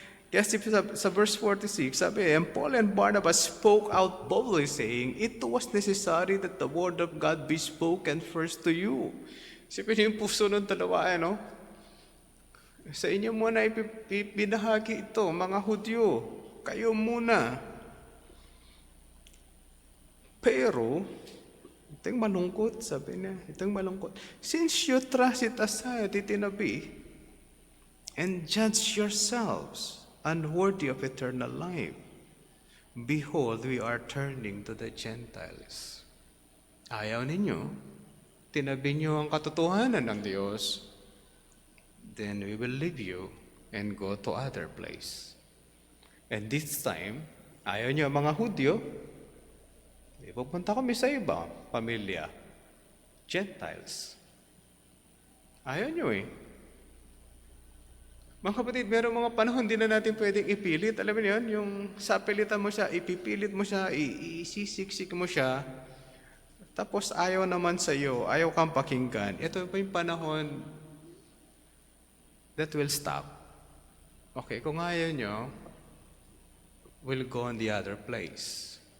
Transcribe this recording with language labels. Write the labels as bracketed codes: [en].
[tl] Kasi sa verse 46, sabi, [en] and Paul and Barnabas spoke out boldly, saying, it was necessary that the word of God be spoken first to you. [tl] Sipin yung puso ng dalawa, Sa inyo muna ibinahagi ito, mga Hudyo. Kayo muna. Pero, itong malungkot, sabi niya, itong malungkot. [en] Since you thrust it aside, itinabi, and judge yourselves unworthy of eternal life. Behold, we are turning to the Gentiles. [tl] Ayaw ninyo, tinabi nyo ang katotohanan ng Diyos, [en] then we will leave you and go to other place. And this time, [tl] ayaw nyo mga Hudyo, pupunta kami sa iba, pamilya, Gentiles. Ayaw nyo Mga kapatid, meron mga panahon din na natin pwedeng ipilit. Alam mo yun, yung sapilitan mo siya, ipipilit mo siya, isisiksik mo siya, tapos ayaw naman sa iyo, ayaw kang pakinggan. Ito pa yung panahon [en] that will stop. Okay, [tl] kung ayaw nyo, [en] we'll go on the other place.